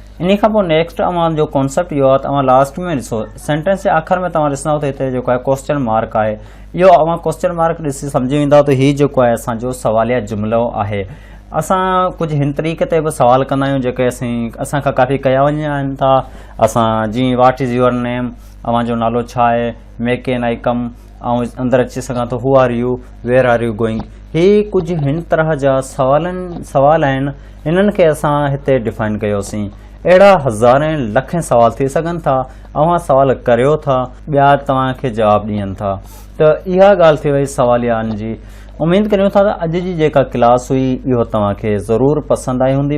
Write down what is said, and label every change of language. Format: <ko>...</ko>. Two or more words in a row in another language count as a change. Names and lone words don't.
<sd>इन खां पोइ नेक्स्ट अव्हां जो कॉन्सेप्ट इहो आहे, तव्हां लास्ट में ॾिसो सेंटेंस जे आख़िर में तव्हां ॾिसंदव त हिते जेको आहे</sd> <en>question mark</en> <sd>आहे। इहो अव्हां</sd> <en>question mark</en> <sd>ॾिसी सम्झी वेंदा त हीअ जेको आहे असांजो सवालिया जुमिलो आहे। असां कुझु हिन तरीक़े ते बि सवाल कंदा आहियूं जेके असां खां काफ़ी कया वञनि था। असां जीअं</sd> <en>what is your name,</en> <sd>अव्हांजो नालो छा आहे,</sd> <en>may I come,</en> <sd>ऐं अंदरि अची सघां थो,</sd> <en>who are you, where are you going.</en> <sd>ही कुझु हिन तरह जा सवाल आहिनि, इन्हनि खे असां हिते डिफाइन कयोसीं। अहिड़ा हज़ारें लखें सवाल थी सघनि था, अव्हां सवाल करियो था, ॿिया तव्हांखे जवाबु ॾियनि था। त इहा ॻाल्हि थी वई सवालियानि जी। उमेद करियूं था त अॼु जी जेका क्लास हुई इहो तव्हांखे ज़रूरु पसंदि आई हूंदी।</sd>